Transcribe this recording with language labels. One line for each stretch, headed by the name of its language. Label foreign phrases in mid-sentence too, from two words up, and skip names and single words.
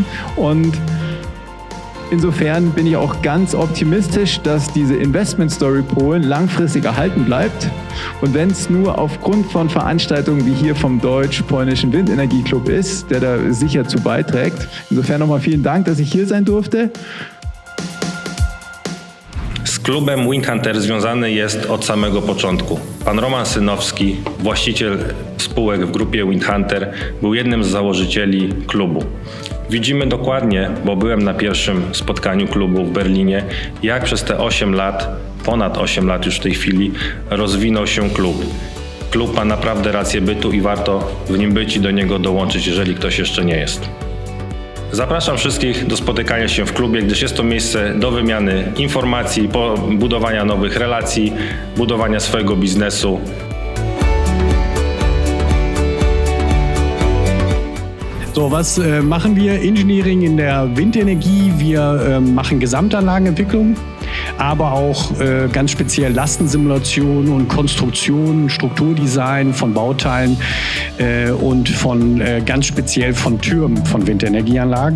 German: Und insofern bin ich auch ganz optimistisch, dass diese Investment-Story Polen langfristig erhalten bleibt. Und wenn es nur aufgrund von Veranstaltungen wie hier vom Deutsch-Polnischen Windenergieclub ist, der da sicher zu beiträgt. Insofern nochmal vielen Dank, dass ich hier sein durfte.
Polish: Z klubem Windhunter związany jest od samego początku. Pan Roman Synowski, właściciel spółek w grupie Windhunter, był jednym z założycieli klubu. Widzimy dokładnie, bo byłem na pierwszym spotkaniu klubu w Berlinie, jak przez te 8 lat, ponad 8 lat już w tej chwili, rozwinął się klub. Klub ma naprawdę rację bytu i warto w nim być i do niego dołączyć, jeżeli ktoś jeszcze nie jest. Zapraszam wszystkich do spotykania się w klubie, gdyż jest to miejsce do wymiany informacji, budowania nowych relacji, budowania swojego biznesu.
German: So, was machen wir? Engineering in der Windenergie. Wir machen Gesamtanlagenentwicklung, aber auch ganz speziell Lastensimulation und Konstruktion, Strukturdesign von Bauteilen und ganz speziell von Türmen von Windenergieanlagen.